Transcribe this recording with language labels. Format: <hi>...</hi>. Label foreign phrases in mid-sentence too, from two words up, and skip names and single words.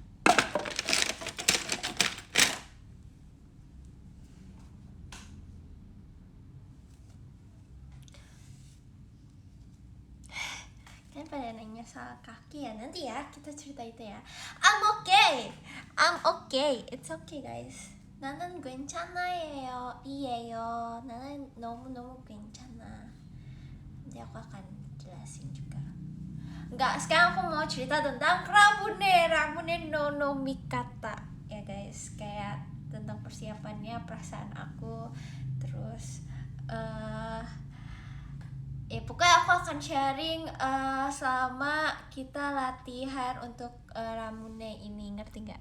<id>Kan pada nanya soal kaki ya, nanti ya kita cerita itu ya.</id> <en>I'm okay, it's okay guys.</en> <ko>나는 괜찮아요, 이에요. 나는 너무 괜찮아.</ko> <id>Nanti aku akan jelasin juga. Enggak, sekarang aku mau cerita tentang Ramune no Mikata ya guys, kayak tentang persiapannya, perasaan aku, terus ya pokoknya aku akan sharing selama kita latihan untuk Ramune ini, ngerti nggak?</id>